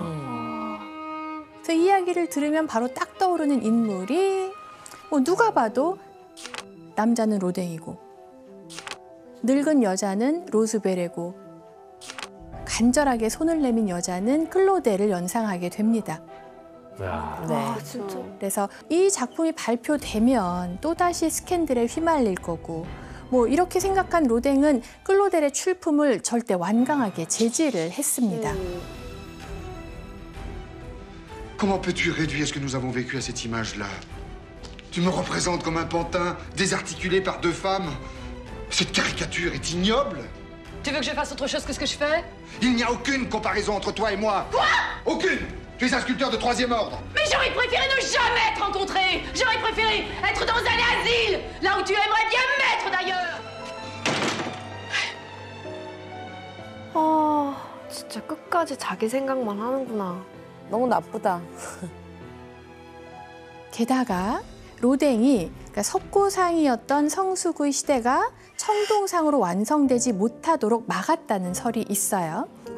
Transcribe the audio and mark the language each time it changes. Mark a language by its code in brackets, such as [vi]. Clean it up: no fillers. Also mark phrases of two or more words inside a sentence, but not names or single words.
[ko] 그래서 이 이야기를 들으면 바로 딱 떠오르는 인물이 누가 봐도 남자는 로댕이고 늙은 여자는 로스베레고 간절하게 손을 내민 여자는 클로델을 연상하게 됩니다. 와, 진짜. 그래서 이 작품이 발표되면 또다시 스캔들에 휘말릴 거고 이렇게 생각한 로댕은 클로델의 출품을 절대 완강하게 제지를 했습니다. [fr] Comment peux-tu réduire ce que nous avons vécu à cette image-là? Tu me représentes comme un pantin désarticulé par deux femmes? Cette caricature est ignoble. Tu veux que je fasse autre chose que ce que je fais? Il n'y a aucune comparaison entre toi et moi. Quoi? Aucune. Tu es un sculpteur de troisième ordre. Mais j'aurais préféré ne jamais te rencontrer. J'aurais préféré être dans un asile, là où tu aimerais bien me mettre d'ailleurs. [ko] 진짜 끝까지 자기 생각만 하는구나. 너무 나쁘다. 게다가 로댕이 석고상이었던 성수구의 시대가 청동상으로 완성되지 못하도록 막았다는 설이 있어요.